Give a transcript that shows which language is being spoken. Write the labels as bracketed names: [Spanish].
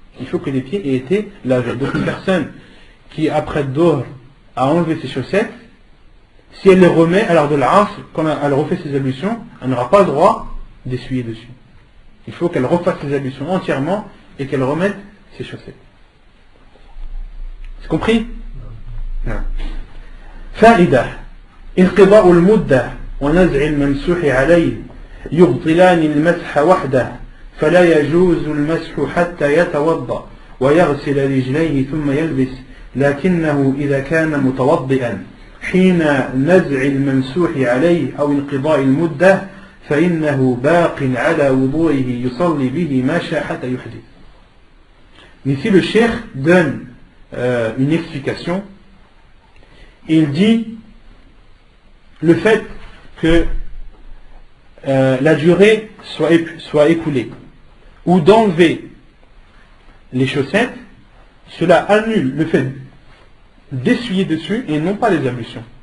[French] Il faut que les pieds aient été lavés. Donc une personne qui, après Dhuhr, a enlevé ses chaussettes, si elle les remet à l'heure de l'Asr, quand elle refait ses ablutions, elle n'aura pas le droit d'essuyer dessus. Il faut qu'elle refasse ses ablutions entièrement et qu'elle remette ses chaussettes. C'est compris? [Arabic] فائدة انقضاء المدة ونزع الممسوح عليه يبطلان المسح وحده فلا يجوز المسح حتى يتوضأ ويغسل رجليه ثم يلبس لكنه إذا كان متوضئا حين نزع الممسوح عليه أو انقضاء المدة فإنه باق على وضوئه يصلي به ما شاء حتى يحدث. [French] Ici le cheikh donne une explication. Il dit le fait que la durée soit écoulée ou d'enlever les chaussettes, cela annule le fait d'essuyer dessus et non pas les ablutions.